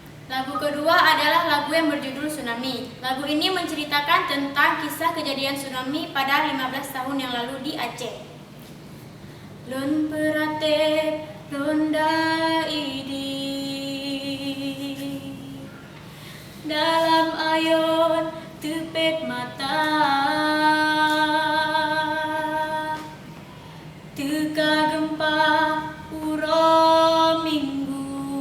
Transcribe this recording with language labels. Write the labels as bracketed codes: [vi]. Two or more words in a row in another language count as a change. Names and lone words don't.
[id] Lagu kedua adalah lagu yang berjudul Tsunami. Lagu ini menceritakan tentang kisah kejadian tsunami pada 15 tahun yang lalu di Aceh. [ace] Lon peratep ronda idi dalam ayon tepet mata teka gempa uro minggu